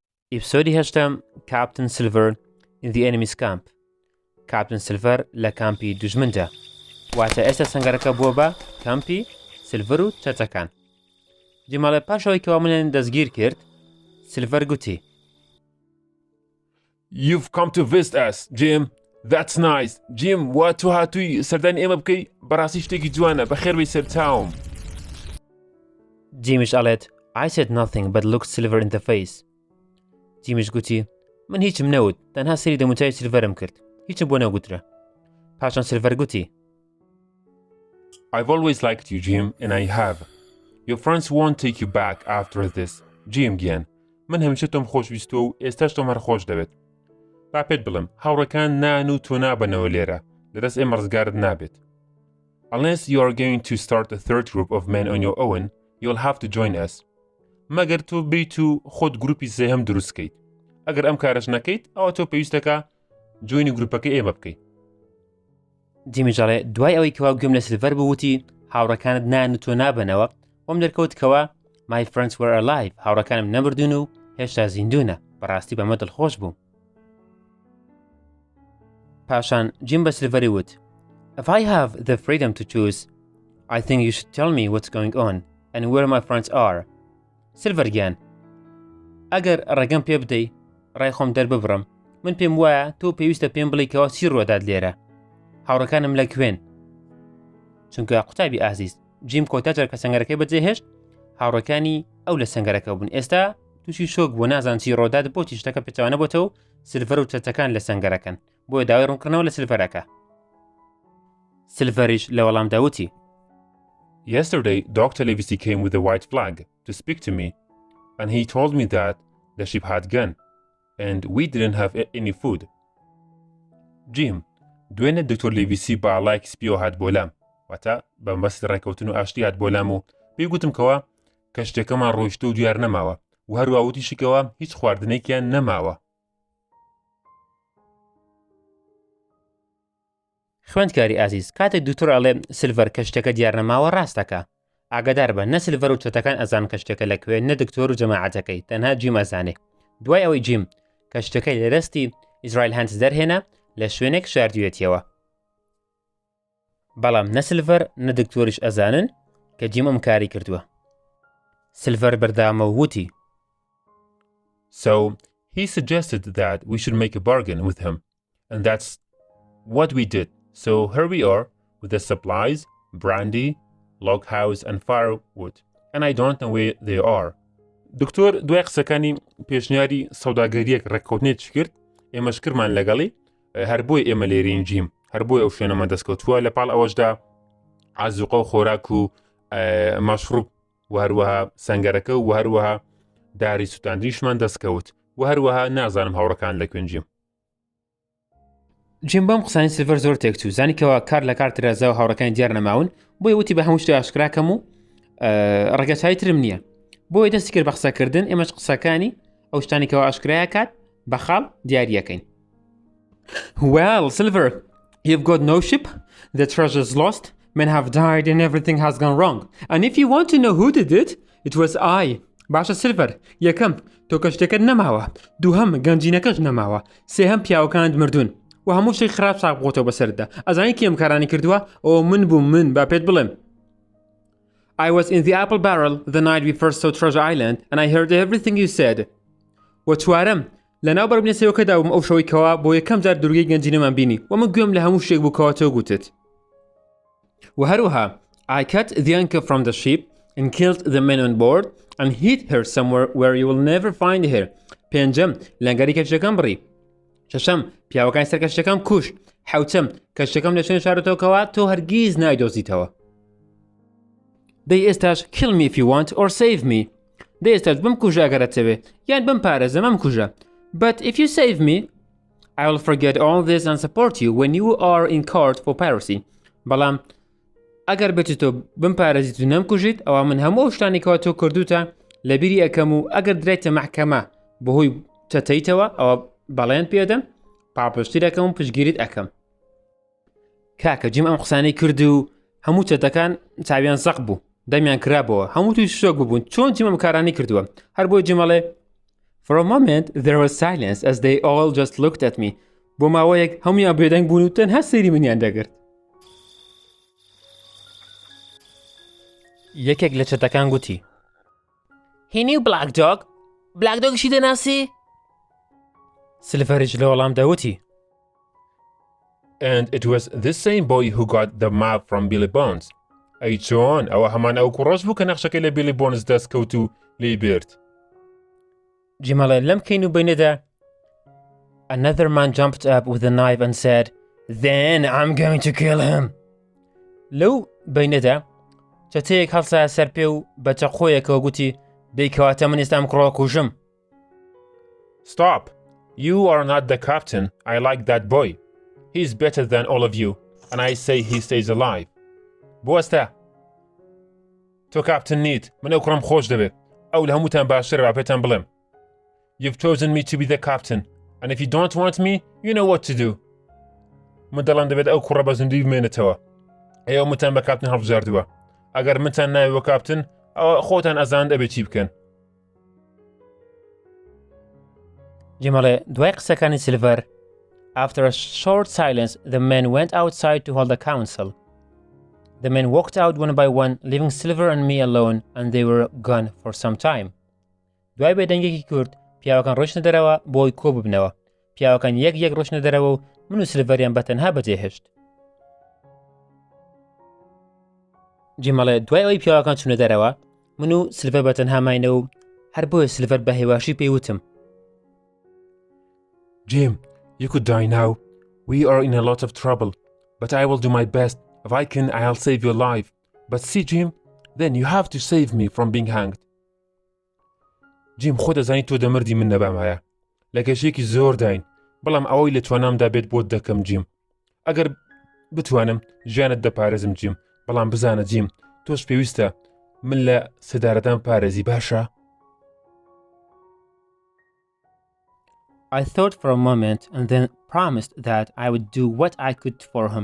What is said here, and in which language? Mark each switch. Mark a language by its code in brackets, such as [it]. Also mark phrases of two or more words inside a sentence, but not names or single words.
[ckb] ئیپسۆدی هەشتم [en] Captain Silver in the enemy's camp. [ckb] Captain Silver لە کامپی دوژمندا. واتە ئێستا سەنگەرەکە بووە بە کامپی سیلڤەر و چەچەکان. جیماڵێ پاشەوەی کەوا منیان دەستگیر کرد، سیلڤەر گوتی: [en] You've come to visit us, Jim. That's nice. Jim, [ckb] وا تۆ هاتووی سەردانی ئێمە بکەی، بەڕاستی شتێکی جوانە، بەخێربەی سەر چاوم. جیمیش ئەڵێت: [en] I said nothing but looked Silver in the face. [ckb] جیمیش گوتی: من هیچم نەوت، تەنها سەری دەموچای سیلڤەرم کرد، هیچم بۆ نەگوترە. پاشان سیلڤەر گوتی: [en] I've always liked you, Jim, and I have. Your friends won't take you back after this. [ckb] Jim گیان، من هەمیشە تۆم خۆشویستوە و ئێستاش تۆم هەر خۆش دەوێت. با پێت بڵم، هاوڕەکان نان و تۆ نابنەوە لێرە، لەدەست ئێمە ڕزگارت نابێت. [en] Unless you are going to start a third group of men on your own, you'll have to join us. [ckb] مەگەر تۆ بیت و خۆت گروپی سێهەم دروستکەیت. ئەگەر ئەم کارەش نەکەیت، ئەوە تۆ پێویستەکە جوینی گروپەکەی ئێمە بکەیت. جیمیژەڵێ دوای ئەوەی کەوا گوێم لە سیلڤەر بووتی هاوڕەکانت نان و تۆ نابنەوە، وەم دەرکەوت کەوا [en] My friends were alive. [ckb] هاوڕەکانم نەبردون و هێشتا زیندوونە. بەڕاستی بەمە دڵخۆش بووم. پاشان جیم بە سیلڤەری وت: [en] If I have the freedom to choose, I think you should tell me what's going on and where my friends are. [ckb] سیلڤەر گیان، ئەگەر ڕێگەم پێ بدەی، ڕای خۆم دەرببڕم، من پێم وایە تۆ پێویستە پێم بڵێی کەوا چی ڕۆدات لێرە. هاوڕەکانم لەکوێن؟ چونکە قوتابی ئازیز، جیم کۆتاجەر کە سەنگەرەکەی بەجێهێشت، هاوڕەکانی ئەو لە سەنگەرەکە بوون. ئێستا تووشی شۆک بۆ نازان چی ڕۆدات بۆتی شتەکە پێچەوانە بۆتەوە و سیلڤەر و چەچەکان لە سەنگەرەکەن. بۆیە داوای ڕوونکردنەوە لە سیلڤەرەکە. سیلڤەریش لە وەڵامدا وتی: [en] Yesterday, Dr. Livesey came with a white flag to speak to me, and he told me that the ship had gone, and we didn't have any food. Jim, [ckb] دوێنێ دکتۆر لیڤیسی بە ئاڵایەکی سپیەوە هات بۆلام، واتە بەمبەستی ڕێکەوتن و ئاشتی هات بۆلام و پێی گوتم کەوا کە شتێکەمان ڕۆیشتە و دیار نەماوە و هەروە وتیشیکەوە هیچ خواردنێکیان نەماوە. خوێندکاری ئازیز، کاتێک دوکتۆر ئەڵێ سیلڤەر کە شتێکە دیار نەماوە ڕاستەکە. ئاگادار بە، نە سیلڤەر و چەتەکان ئەزان کە شتێکە لەکوێ، نە دکتۆر و جەماعەتەکەی، تەنها جیم ئەزانێ. دوای ئەوەی جیم کە شتەکەی لە دەستی ئیزرایل هانس دەرهێنا، لە شوێنێک شاردوێتیەوە. بەڵام نە سیلڤەر نە دکتۆریش ئەزانن کە جیم ئەم کاری کردووە. سیلڤەر بەردامە و وتی: [en] So he suggested that we should make a bargain with him, and that's what we did. So here we are with the supplies, brandy, log house and firewood, and I don't know where they are. [ckb] دکتۆر دوای قسەکانی پێشنیاری سەوداگەریەک ڕێککەوتنێت کرد، ئێمەش کردمان لەگەڵی، هەر بۆی ئێمە لێرین جیم، هەر بۆی ئەو شوێنەمە دەستکەوتووە لەپاڵ ئەوەشدا ئازوقە و خۆراک و مەشروب و هەروەها سەنگەرەکە و هەروەها داری سوتاندریشمان دەستکەوت و هەروەها نازانم هاوڕەکان لەکوێن جیم. جیم بەم قسانی سیلڤەر زۆر تێکچوو، زانیکەوە کار لە کار ترازا و هاوڕەکانی دیار نەماون، بۆیە وتی بە هەموو شتێ ئاشکراکەم و ڕێگەچای ترم نییە. بۆیە دەستی کرد بە قسەکردن، ئێمەش قسەکانی ئەو شتانێکەوە ئاشکرایە کات بە خاڵ دیاریەکەین. [en] Well, Silver, you've got no ship, the treasure's lost, men have died and everything has gone wrong. And if you want to know who did it, it was I. [ckb] باشە سیلڤەر، یەکەم تۆ کە شتێکت نەماوە، دووهەم گەنجینەکەش نەماوە، سێهەم پیاوەکانت مردوون و هەموو شتێک خراپ ساق بخۆتەوە بەسەردا. ئەزانی کێ ئەم کارانی کردووە؟ ئەوە من بووم، من با پێت بڵێم. [en] I was in the apple barrel the night we first saw Treasure Island and I heard everything you said. [ckb] و چوارەم لەناو بەربنێسەوەکەدا بووم ئەو شەوەی کەوا بۆ یەکەم جار دوورگەی گەنجینەمان بینی و من گوێم لە هەموو شتێک بوو کەوا تۆ گوتت. و هەروەها [en] I cut the anchor from the ship and killed the men on board and hid her somewhere where you will never find her. [ckb] پێنجەم لەنگەری کەشتەکەم بڕی. شەشەم پیاوەکانی سەر کەشتەکەم کوشت. حەوتەم کەشتەکەم لە شوێن شارەتەوە کەوا تۆ هەرگیز نایدۆزیتەوە. دەی ئێستاش [en] kill me if you want or save me. [ckb] دەی ئێستاش بمکوژە ئەگەرت دەوێ یان بمپارێزە مەمکوژە. [en] But if you save me, I will forget all this and support you when you are in court for piracy. [ckb] بەڵام ئەگەر بێتی تۆ بمپارێزیت و نەمکوژیت، ئەوە من هەموو شتانێکەوە تۆ کردوتە لەبیری ئەەکەم و ئەگەر درێتە مەحکەمە بەهۆی چەتەیتەوە، ئەوە بەڵێن پێدەم، پاپشتی دەکەم و پشگیریت ئەەکەم. کاکە جیم ئەم قسانەی کرد و هەموو چەتەکان چاویان زەق بوو، دەمیان کرابەوە، هەموو توی شۆک ببوون چۆن جیم ئەم کارانی کردووە. هەر بۆی جیمەڵێ [en] For a moment there was silence as they all just looked at me. [ckb] بۆ ماوەیەک هەمویان بێدەنگ بوون و تەنها سەیری منیان دەگرت. یەکێک لە چەتەکان گوتی: هینی و بلاک دۆگ؟ بلاک دۆگشی دەناسی؟ سلڤەریش لە وەڵام دەوتی: [en] And it was this same boy who got the map from Billy Bones. [ckb] ئەی چۆن ئەوە هەمان ئەو کوڕۆژ بوو کە نەخشەکەی لە بیلی بۆنز دەستکەوت و لێی برد. جیمەڵێ لەم کەین و بینەدا [en] Another man jumped up with a knife and said, Then I'm going to kill him. [ckb] لەو بینەدا چەتەیەک هەڵسایە سەر پێ و بە چەقۆیەکەوە گوتی: دەیکەواتە من ئێستا ئەم کوڕەوە کوژم. [en] Stop! You are not the captain. I like that boy. He's better than all of you, and I say he stays alive. [ckb] بوەستە! تۆ کاپتن نیت، من ئەو کوڕم خۆش دەبێت. ئەو لە هەمووتان باشترە با پێتان بڵێم. [en] You've chosen me to be the captain, and if you don't want me, you know what to do. [ckb] من دەڵام دەبێت ئەو کوڕە بە زوندوی بمێنێتەوە. ئێوە متان بە کاپتن هەڵبژاردووە. ئەگەر منتان ناوێ کاپتن، ئەوە خۆتان ئەزان دەبێت چی بکەن. جیمەڵێ دوای قسەکانی سیلڤەر [en] After a short silence, the men went outside to hold a council. The men walked out one by one, leaving Silver and me alone, and they were gone for some time. [ckb] دوای بێدەنگێکی کورت پیاوەکان ڕۆشنە دەرەوە بۆی کۆ ببنەوە. پیاوەکان یەک ڕۆشنە دەرەوە و من و سلڤەریان بەتەنها بەجێهێشت. جیمەڵێ دوای ئەوەی پیاوەکان چوونە دەرەوە من و سلڤەر بەتەنها ماینەوە و هەر بۆیە سلڤەر بە هێواشی پێی وتم: [en] Jim, you could die now. We are in a lot of trouble, but I will do my best. If I can, I'll save your life. But see, Jim, then you have to save me from being hanged. Jim, [ckb] خۆ دەزانی تۆ دەمردی من نەبامایە. لە کەشێکی زۆر داین، بەڵام ئەوەی لە توانامدا بێت بۆت دەکەم جیم. ئەگەر بتوانم ژیانت دەپارێزم جیم، بەڵام بزانە جیم، تۆش پێویستە من لە سەدارەتان پارێزی باشە؟ [en] I thought for a moment and then promised that I would do what I could for him.